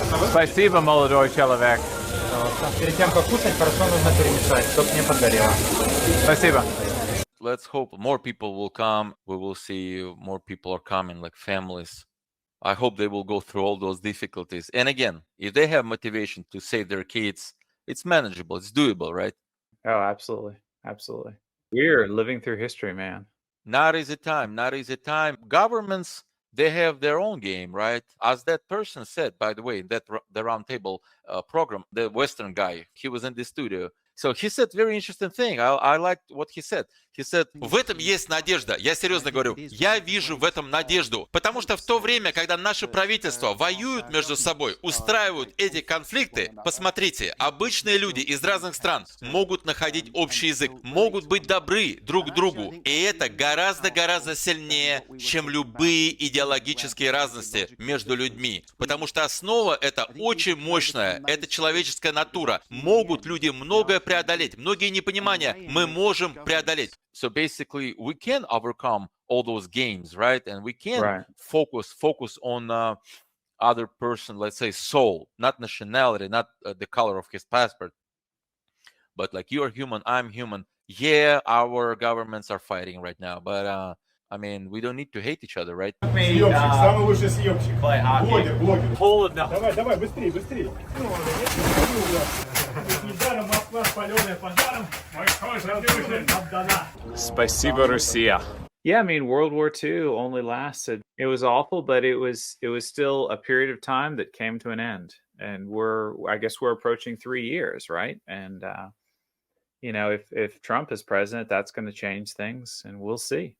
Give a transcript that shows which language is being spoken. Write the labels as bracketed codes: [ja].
[ru] Спасибо, молодой человек. Перед тем, как кушать, хорошо нужно перемешать, чтобы не подгорело. Спасибо. [en] Let's hope more people will come. We will see more people are coming, like families. I hope they will go through all those difficulties. And again, if they have motivation to save their kids, it's manageable, it's doable, right? Oh, absolutely. Absolutely. We're living through history, man. Not easy time, not easy time. Governments, they have their own game, right? As that person said, by the way, that the Roundtable program, the Western guy, he was in the studio. So he said very interesting thing. I liked what he said. He said, [ru] в этом есть надежда. Я серьезно говорю, я вижу в этом надежду. Потому что в то время, когда наши правительства воюют между собой, устраивают эти конфликты, посмотрите, обычные люди из разных стран могут находить общий язык, могут быть добры друг к другу. И это гораздо-гораздо сильнее, чем любые идеологические разности между людьми. Потому что основа это очень мощная, это человеческая натура. Могут люди многое преодолеть, многие непонимания мы можем преодолеть. [en] So basically, we can overcome all those games, right? And we can focus on other person, let's say soul, not nationality, not the color of his passport, but like you're human, I'm human. Yeah, our governments are fighting right now, but I mean, we don't need to hate each other, right? [ru] Съемщик, самый лучший съемщик. Блогер. Давай, быстрее. Недаром Москва, спаленная пожаром, мой кожа души отдана. Спасибо, Россия. [en] Yeah, I mean, World War II only lasted. It was awful, but it was still a period of time that came to an end. And I guess we're approaching 3 years, right? And if Trump is president, that's going to change things, and we'll see.